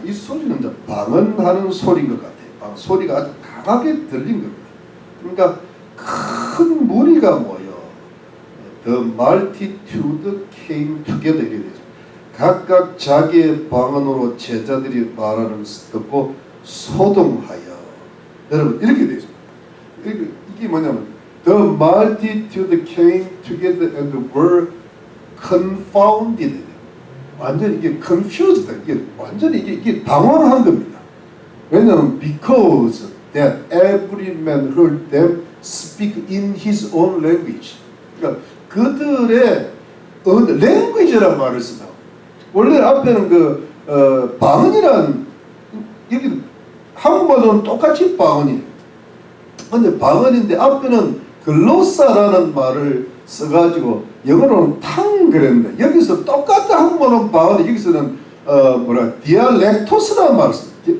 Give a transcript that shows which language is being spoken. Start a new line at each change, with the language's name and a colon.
Korean: 이 소리는 이제 방언하는 소리인 것 같아요. 소리가 아주 강하게 들린 겁니다. 그러니까 큰 무리가 모여
English: The multitude came together
Korean: 이렇게 되죠. 각각 자기의 방언으로 제자들이 말하는 것을 듣고 소동하여. 여러분 이렇게 되죠. 이게 뭐냐면
English: The multitude came together and were confounded.
Korean: 완전히 이게 confused. 이게 완전히 이게 당황한 겁니다.
English: 왜냐하면 because that every man heard them speak in his own language.
Korean: 그러니까 그들의 language라는 말을 쓰다. 원래 앞에는 방언이란 여기 한국말로는 똑같이 방언이에요. 근데 방언인데 앞에는 글로사라는 말을 써가지고 영어로는 탕 그랬는데 여기서 똑같은 한국말로는 방언 여기서는 디알렉토스라는 말을 써요.